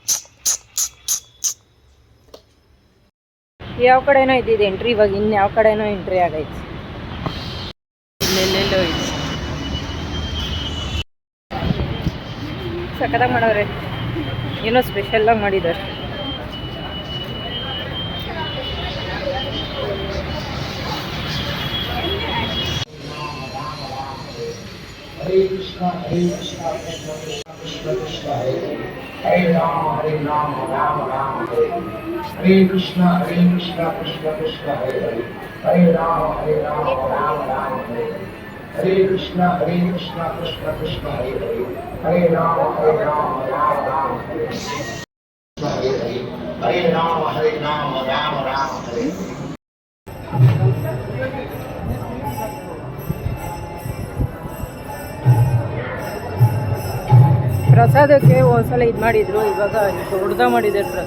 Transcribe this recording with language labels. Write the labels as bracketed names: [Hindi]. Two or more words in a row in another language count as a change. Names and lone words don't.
[Kannada] ಯಾವ ಕಡೆನೋ ಇದ್ದಿದ್ದು ಎಂಟ್ರಿ, ಇವಾಗ ಇನ್ಯಾವ ಕಡೆನೋ ಎಂಟ್ರಿ ಆಗೈತೆ. ಇಲ್ಲೆಲ್ಲೆಲ್ಲೋ ಇದೆ. ಸಖತ್ತಾಗಿ ಮಾಡೋರೆ, ಏನೋ ಸ್ಪೆಷಲ್ಲಾಗಿ ಮಾಡಿದ್ದಾರೆ. [Sanskrit] Hare Krishna Krishna Krishna Hare Rama Rama Rama Hare Hare Krishna Krishna Krishna Hare Rama Rama Rama Hare Krishna Krishna Krishna Hare Rama Rama Rama Hare Rama Rama Hare. [Kannada] ಪ್ರಸಾದಕ್ಕೆ ಒಂದ್ಸಲ ಇದು ಮಾಡಿದ್ರು, ಇವಾಗ ದೊಡ್ಡದ ಮಾಡಿದ್ದಾರೆ.